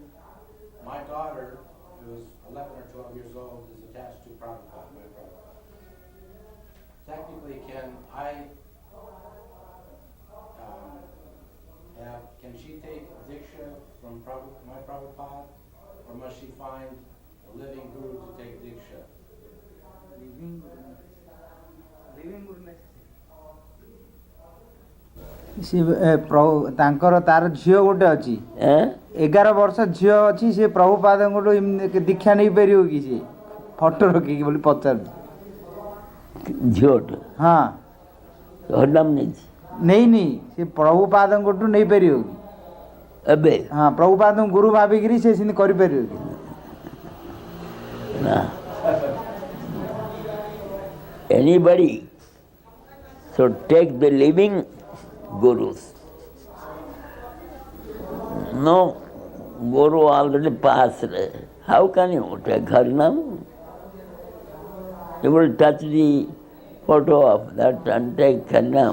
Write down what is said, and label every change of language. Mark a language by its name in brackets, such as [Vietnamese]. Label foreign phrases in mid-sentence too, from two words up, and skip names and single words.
[English] My daughter, who is 11 or 12 years old, is attached to Prabhupada, my brother. Technically, can she take Diksha from my Prabhupada, or must she find a living guru to take Diksha? [Odia] ତାଙ୍କର ତାର ଝିଅ ଗୋଟେ ଅଛି, 11 ବର୍ଷ ଝିଅ ଅଛି, ସେ ପ୍ରଭୁପାଦଙ୍କଠୁ ଦୀକ୍ଷା ନେଇପାରିବ କି? ସେ ଫଟୋ ରଖିକି ବୋଲି ପଚାରୁଛି। ଝିଅଟା ହଁ ହରିନାମ ନେଇଛି, ନେଇନି, ସେ ପ୍ରଭୁପାଦଙ୍କଠୁ ନେଇପାରିବ କି? ଏବେ ହଁ, ପ୍ରଭୁପାଦଙ୍କୁ ଗୁରୁ ଭାବିକିରି ସେ ସେମିତି କରିପାରିବ କି? ନା। [English] Anybody should take the living gurus. No guru already passed. How can you take Harinam? You will touch the photo of that and take Harinam.